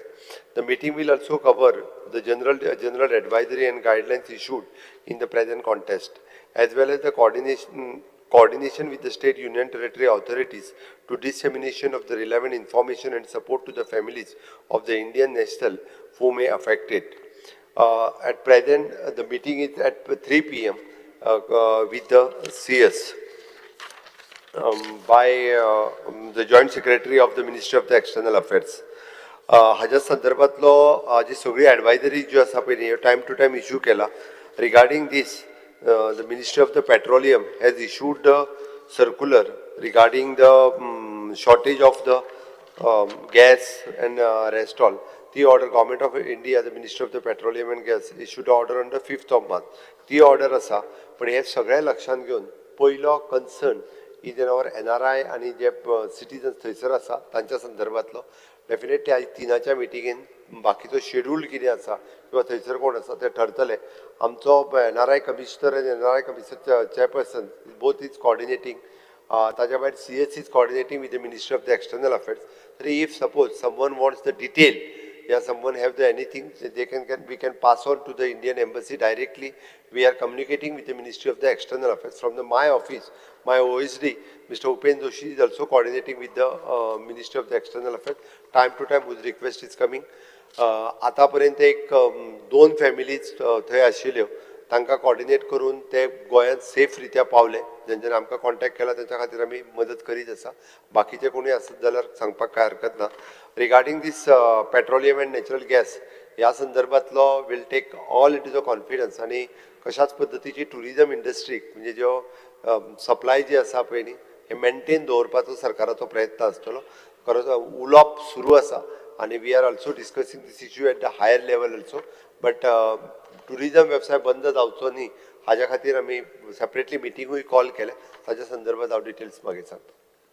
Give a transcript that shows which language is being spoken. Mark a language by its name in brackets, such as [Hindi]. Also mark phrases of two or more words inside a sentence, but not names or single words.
[English] The meeting will also cover the general advisory and guidelines issued in the present context, as well as the coordination with the state union territory authorities to dissemination of the relevant information and support to the families of the Indian national who may affect it. At present, the meeting is at 3 p.m. With the CS. By the Joint Secretary of the Ministry of the External Affairs. [Konkani] हाच्या संदर्भातलो जी सगळी एडवायजरी ज्यो आसा पळय टायम टू टायम इश्यू केला [English] regarding this the Ministry of the Petroleum has issued the circular regarding the shortage of the gas and rest all. The order, Government of India, the Ministry of the Petroleum and Gas, issued order on the 5th of March. [Konkani] ती ऑर्डर आसा पण हे सगळ्या लक्षात घेऊन पयलो कन्सर्न [English] is in our [Konkani] NRI आणि जे सिटीजन्स थंयसर आसा तांच्या संदर्भातलो डेफिनेटली आज तिनाच्या मिटिंगेन बाकीचो शेड्यूल कितें आसा किंवा थंयसर कोण आसा ते ठरतले. आमचो NRI कमिशनर आनी NRI कमिशनर चेअरपर्सन [English] both is coordinating. [Konkani] ताच्या भायर [English] CS is coordinating with the Ministry of the External Affairs. So if suppose someone wants the detail, someone have anything, we can pass on to the Indian Embassy directly. We are communicating with the Ministry of the External Affairs from my office. My OSD, Mr. Upen Joshi, is also coordinating with the Ministry of the External Affairs. Time to time, whose request is coming. [Konkani] आतापर्यंत एक 2 फॅमिलीज थंय आशिल्ल्यो तांकां कोऑर्डिनेट करून ते गोंयांत सेफ रित्या पावले. जेंच्यानी आमकां कॉन्टॅक्ट केला तांच्या खातीर आमी मदत करीत आसा. बाकीचे कोणूय आसत जाल्यार सांगपाक काय हरकत ना. [English] regarding this petroleum and natural gas [Konkani] ह्या संदर्भातलो [English] will take all into the confidence [Konkani] आनी कशाच पद्दतीची टुरिजम इंडस्ट्रीक म्हणजे ज्यो सप्लाय जी आसा पळय न्ही हे मेंटेन दवरपाचो सरकाराचो प्रयत्न आसतलो. खरोच उलोवप सुरू आसा आणि [English] we are also discussing this issue at the higher level also. [Konkani] बट टुरिझम व्यवसाय बंद जावचो न्ही हाज्या खातीर आमी सेपरेटली मिटिंगूय कॉल केल्या. ताच्या संदर्भात हांव डिटेल्स मागीर सांगता.